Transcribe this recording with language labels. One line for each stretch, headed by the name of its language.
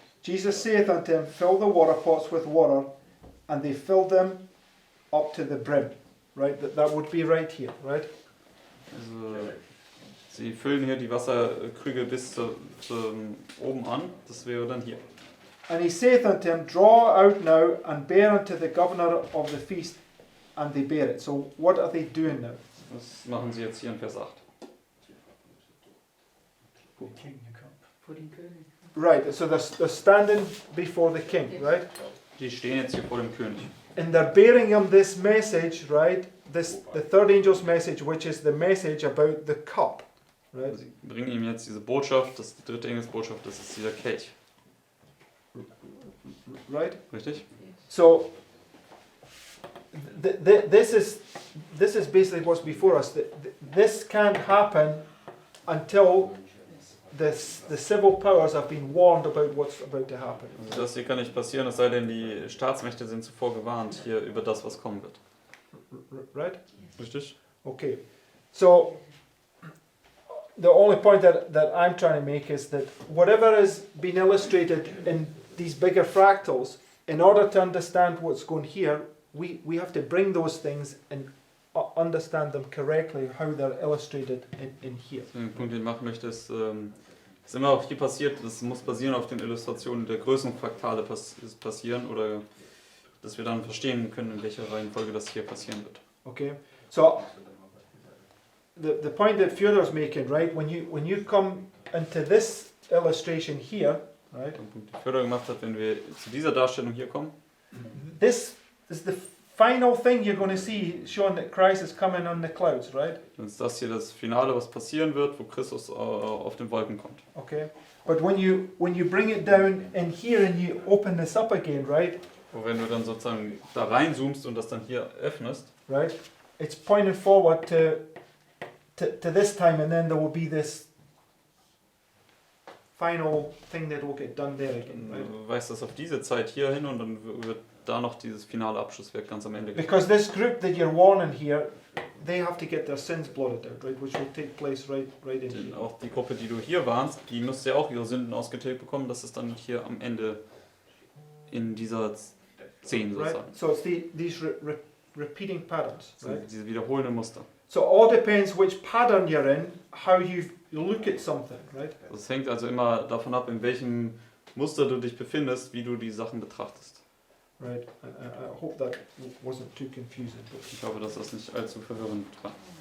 English: Jesus saith unto him, fill the water pots with water, and they filled them up to the brim. Right, that would be right here, right?
German: Also, sie füllen hier die Wasserkrüge bis oben an, das wäre dann hier.
English: And he saith unto him, draw out now, and bear unto the governor of the feast, and they bear it. So what are they doing now?
German: Was machen sie jetzt hier in Vers 8?
English: The king, the cup.
German: Vor den König.
English: Right, so they're standing before the king, right?
German: Die stehen jetzt hier vor dem König.
English: And they're bearing him this message, right? The third angel's message, which is the message about the cup, right?
German: Sie bringen ihm jetzt diese Botschaft, das ist die dritte Engelsbotschaft, das ist dieser Kelch.
English: Right?
German: Richtig?
English: So this is basically what's before us. This can't happen until the civil powers have been warned about what's about to happen.
German: Also das hier kann nicht passieren, es sei denn, die Staatsmächte sind zuvor gewarnt hier über das, was kommen wird.
English: Right?
German: Richtig?
English: Okay. So the only point that I'm trying to make is that whatever is being illustrated in these bigger fractals, in order to understand what's going here, we have to bring those things and understand them correctly, how they're illustrated in here.
German: Den Punkt, den ich machen möchte, ist, was immer auch hier passiert, das muss basieren auf den Illustrationen der Größenfraktale passieren oder dass wir dann verstehen können, in welcher Reihenfolge das hier passieren wird.
English: Okay, so the point that Fyodor's making, right? When you come into this illustration here, right?
German: Der Punkt, den Förder gemacht hat, wenn wir zu dieser Darstellung hier kommen,
English: This is the final thing you're going to see, showing that Christ is coming on the clouds, right?
German: dann ist das hier das Finale, was passieren wird, wo Christus auf den Wolken kommt.
English: Okay, but when you bring it down in here and you open this up again, right?
German: Wo wenn du dann sozusagen da reinzoomst und das dann hier öffnest,
English: Right, it's pointing forward to this time, and then there will be this final thing that will get done there again, right?
German: du weißt das auf diese Zeit hier hin und dann wird da noch dieses finale Abschlusswerk ganz am Ende.
English: Because this group that you're warning here, they have to get their sins blotted out, right? Which will take place right in
German: Denn
English: here.
German: auch die Gruppe, die du hier warnst, die müsste ja auch ihre Sünden ausgetilgt bekommen. Das ist dann hier am Ende in dieser 10
English: Right.
German: sozusagen.
English: So it's these repeating patterns,
German: So
English: right?
German: diese wiederholenden Muster.
English: So it all depends which pattern you're in, how you look at something, right?
German: Das hängt also immer davon ab, in welchem Muster du dich befindest, wie du die Sachen betrachtest.
English: Right. I hope that wasn't too confusing.
German: Ich hoffe, dass das nicht allzu verwirrend war.